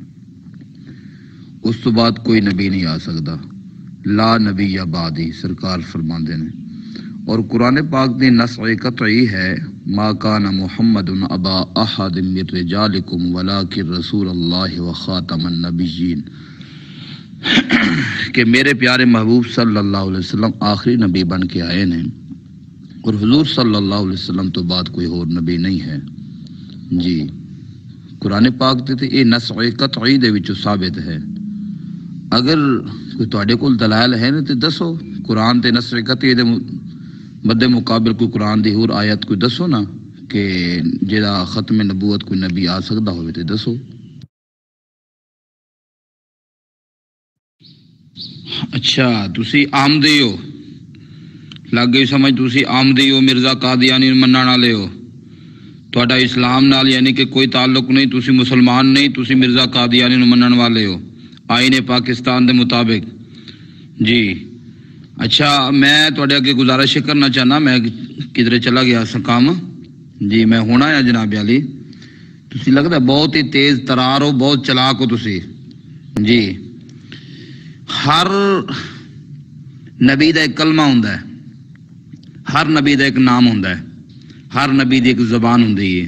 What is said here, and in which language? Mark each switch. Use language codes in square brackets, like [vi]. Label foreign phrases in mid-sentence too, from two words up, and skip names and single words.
[pa] اس تو بعد کوئی نبی نہیں آ سکتا، [ar] لا نبی یا بعدی [pa] سرکار فرماندے نے، اور قرآن پاک دی نص قطعی ہے، [ar] ما کان محمد ابا احد من رجالکم ولکن رسول اللہ وخاتم النبیین، [pa] کہ میرے پیارے محبوب [ar] صلی اللہ علیہ وسلم [pa] آخری نبی بن کے آئے ہیں اور حضور [ar] صلی اللہ علیہ وسلم [pa] تو بعد کوئی اور نبی نہیں ہے۔ جی قرآن پاک تے یہ نص قطعی دے وچوں ثابت ہے، اگر کوئی تواڈے کول دلائل ہے نا تے دسو، قرآن تے نص قطعی دے مد مقابل کوئی قرآن دی اور آیت کوئی دسو نا کہ جہاں ختم نبوت کوئی نبی آ سکتا ہوئے تے دسو۔ اچھا تسی آمدی ہو، لگ گئی سمجھ، تسی آمدی ہو، مرزا قادیانی منن والے ہو، تہاڈا اسلام نال یعنی کہ کوئی تعلق نہیں، تسی مسلمان نہیں، تسی مرزا قادیانی منن والے ہو آئین پاکستان دے مطابق جی۔ اچھا میں تہاڈے اگے گزارش کرنا چاہنا، میں کدھر چلا گیا سا کام جی، میں ہونا ہے جناب علی، تسی لگتا بہت ہی تیز ترار ہو، بہت چلاک ہو تسی جی۔ ہر نبی دا ایک کلمہ ہوندا ہے، ہر نبی دا ایک نام ہوندا ہے، ہر نبی دی ایک زبان ہوندی ہے۔